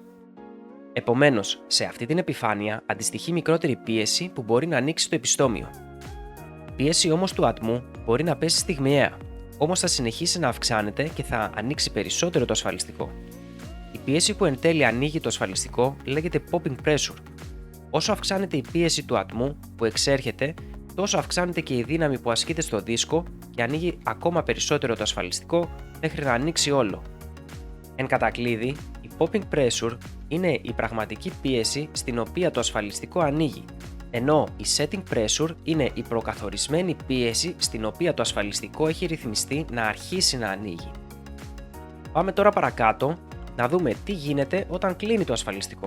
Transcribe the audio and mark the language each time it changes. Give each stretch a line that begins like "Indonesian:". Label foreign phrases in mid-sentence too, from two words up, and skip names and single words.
Greek: Επομένως, σε αυτή την επιφάνεια αντιστοιχεί μικρότερη πίεση που μπορεί να ανοίξει το επιστόμιο. Η πίεση όμως του ατμού μπορεί να πέσει στιγμιαία, όμως θα συνεχίσει να αυξάνεται και θα ανοίξει περισσότερο το ασφαλιστικό. Η πίεση που εν τέλει ανοίγει το ασφαλιστικό λέγεται
English: popping pressure.
Greek: Όσο αυξάνεται η πίεση του ατμού που εξέρχεται, τόσο αυξάνεται και η δύναμη που ασκείται στο δίσκο και ανοίγει ακόμα περισσότερο το ασφαλιστικό μέχρι να ανοίξει όλο. Εν κατακλείδη, η
English: popping pressure
Greek: είναι η πραγματική πίεση στην οποία το ασφαλιστικό ανοίγει, ενώ η
English: setting pressure
Greek: είναι η προκαθορισμένη πίεση στην οποία το ασφαλιστικό έχει ρυθμιστεί να αρχίσει να ανοίγει. Πάμε τώρα παρακάτω να δούμε τι γίνεται όταν κλείνει το ασφαλιστικό.